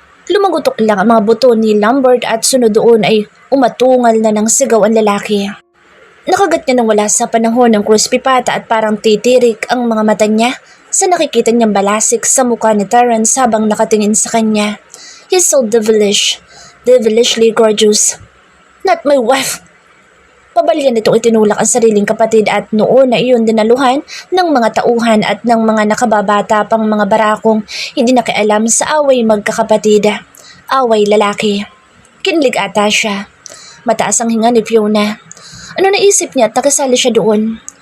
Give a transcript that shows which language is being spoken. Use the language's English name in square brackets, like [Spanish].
[Filipino] Lumagutok lang ang mga buto ni Lambert at sunod doon ay umatungal na ng sigaw ang lalaki. Nakagat niya nang wala sa panahon ng crispy pata at parang titirik ang mga mata niya sa nakikita niyang balasik sa mukha ni Terence habang nakatingin sa kanya. [English] He's so devilishly gorgeous. Not my wife! [Filipino] Pabalyan nitong itinulak ang sariling kapatid at noon na iyon dinaluhan ng mga tauhan at ng mga nakababata pang mga barakong hindi nakialam sa away magkakapatid. Away lalaki. Kinlig ata siya. Mataas ang hinga ni Fiona. Ano naisip niya at nakasali siya doon?